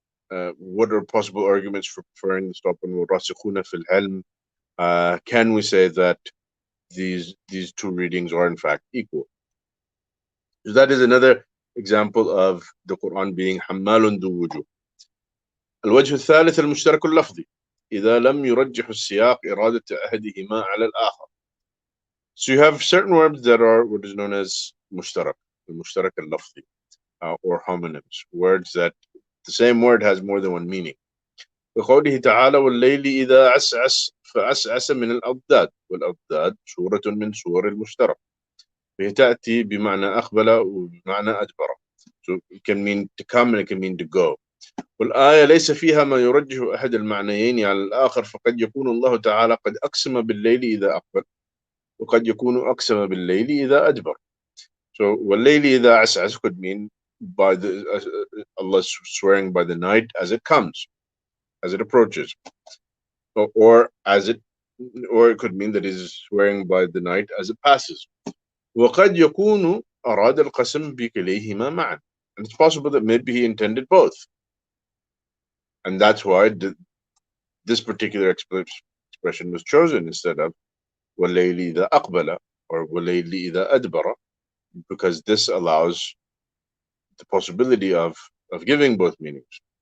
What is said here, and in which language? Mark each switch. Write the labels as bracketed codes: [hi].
[en] What are possible arguments for preferring the stop on warasikhuna fil ilm? Can we say that these two readings are in fact equal? So that is another example of the Quran being Hammal Dhu Wujuh. [ar] الوجه الثالث المشترك اللفظي إذا لم يرجح السياق إرادة أحدهما على الآخر. [en] So you have certain verbs that are what is known as mushtarak, [ar] المشترك اللفظي, [en] or homonyms, words that the same word has more than one meaning. [ar] وقوله تعالى والليل إذا عسعس فعسعس من الأضداد، والأضداد سورة من سور المشترك، وهي تأتي بمعنى أقبل وبمعنى أدبر. [en] So it can mean to come and it can mean to go. [ar] والآية ليس فيها ما يرجح أحد المعنيين على الآخر، فقد يكون الله تعالى قد أقسم بالليل إذا أقبل وقد يكون أقسم بالليل إذا أدبر. [en] So [ar] والليل إذا عسعس [en] could mean by the Allah swearing by the night as it comes, as it approaches, or it could mean that he's swearing by the night as it passes. [ar] وقد يكون أراد القسم بكليهما معا, [en] and it's possible that maybe he intended both, and that's why this particular expression was chosen instead of [ar] وَاللَّيْلِ إِذَا أَقْبَلَ [en] or [ar] وَاللَّيْلِ إِذَا أَدْبَرَ, [en] because this allows the possibility of giving both meanings.